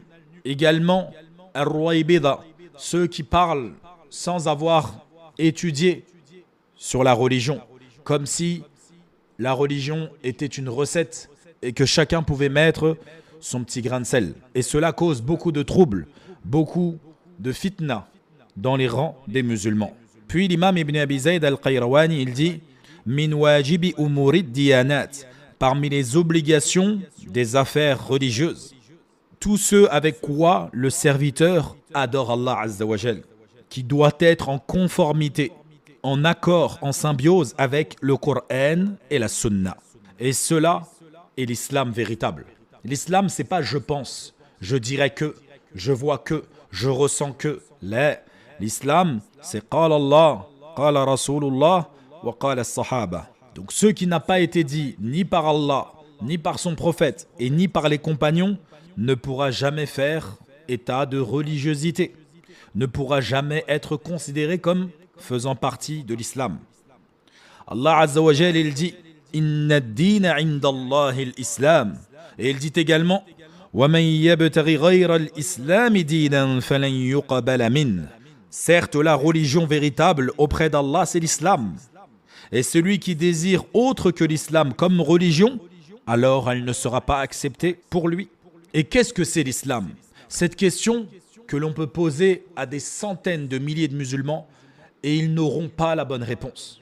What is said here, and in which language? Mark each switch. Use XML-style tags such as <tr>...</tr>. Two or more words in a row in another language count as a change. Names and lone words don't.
<fr>Également, Ar-Ruwaybida, ceux qui parlent sans avoir étudié sur la religion, comme si la religion était une recette et que chacun pouvait mettre son petit grain de sel. Et cela cause beaucoup de troubles, beaucoup de fitna dans les rangs des musulmans. Puis l'imam Ibn Abi Zayd al-Qayrawani, il dit «</fr> <ar>من واجب أمور الديانات</ar> <fr>» parmi les obligations des affaires religieuses, tout ce avec quoi le serviteur adore Allah</fr> <ar>عز وجل,</ar> <fr>qui doit être en conformité, en accord, en symbiose avec le Coran et la Sunna. Et cela est l'islam véritable. L'islam, c'est pas je pense, je dirais que, je vois que, je ressens que. Là, l'islam, c'est</fr> <ar>قال الله قال رسول الله وقال الصحابة.</ar> <fr>Donc ce qui n'a pas été dit ni par Allah, ni par son prophète, et ni par les compagnons, ne pourra jamais faire état de religiosité, ne pourra jamais être considéré comme faisant partie de l'islam.</fr> <ar>الله عز وجل,</ar> <fr>il dit</fr> <ar>إن الدين عند الله الإسلام.</ar> <fr>Et il dit également</fr> <ar>وَمَنْ يَبْتَغِ غَيْرَ الْإِسْلَامِ دِينًا فَلَنْ يُقْبَلَ مِنْهُ.</ar> <fr>Certes, la religion véritable auprès d'Allah, c'est l'islam. Et celui qui désire autre que l'islam comme religion, alors elle ne sera pas acceptée pour lui. Et qu'est-ce que c'est l'islam? Cette question que l'on peut poser à des centaines de milliers de musulmans et ils n'auront pas la bonne réponse.</fr>